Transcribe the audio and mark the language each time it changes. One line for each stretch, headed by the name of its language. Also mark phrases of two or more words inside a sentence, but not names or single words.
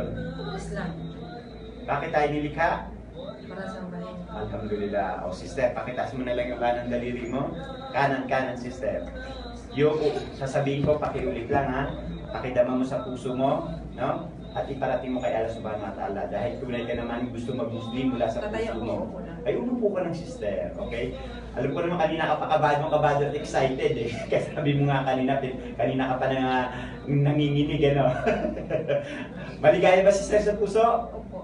Filipino: Islam. Bakit tayo nilikha? Para sambahin. Alhamdulillah. O sister, pakitaas mo na lang yung kanang daliri mo. Kanan, sister. Yung sasabihin ko, pakiulit lang ha. Pakidama mo sa puso mo, no? At iparating mo kay Allah
Arabic: سبحانه وتعالى.
Filipino: Dahil tunay ka naman gusto mag-Muslim mula sa puso mo. Ay, umupo ka ng sister, okay? Alam ko naman kanina ka pa kabado at excited eh. Kasi sabi mo nga kanina ka pa na nanginginig, ano? Maligaya ba sister sa puso? Opo.